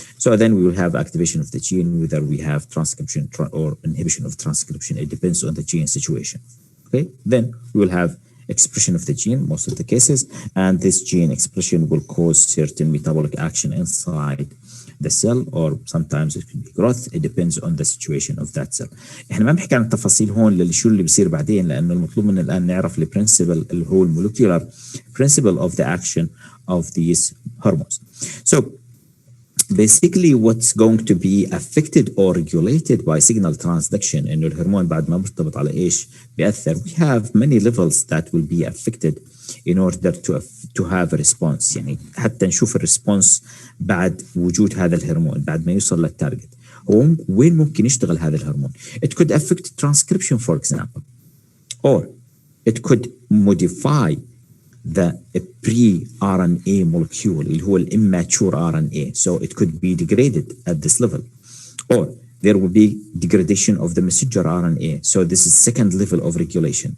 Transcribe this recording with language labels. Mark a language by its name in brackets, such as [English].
[English] So then we will have activation of the gene, whether we have transcription or inhibition of transcription. It depends on the gene situation. Okay, then we will have expression of the gene most of the cases, and this gene expression will cause certain metabolic action inside the cell, or sometimes it could be growth. It depends on the situation of that cell. [Arabic] احنا ما بنحكي عن التفاصيل هون للشو اللي بيصير بعدين، لانه المطلوب منا الان نعرف البرنسبل اللي هو المولكيولار [English] principle of the action of these hormones. So basically what's going to be affected or regulated by signal transduction [Arabic] انه الهرمون بعد ما مرتبط على ايش بيأثر. [English] We have many levels that will be affected in order to have a response. [Arabic] يعني حتى نشوف الريسبونس بعد وجود هذا الهرمون بعد ما يوصل للتارجت. وين ممكن يشتغل هذا الهرمون؟ [English] It could affect transcription for example, or it could modify the pre-RNA molecule [Arabic] اللي هو [English] immature RNA, so it could be degraded at this level, or there will be degradation of the messenger RNA, so this is second level of regulation.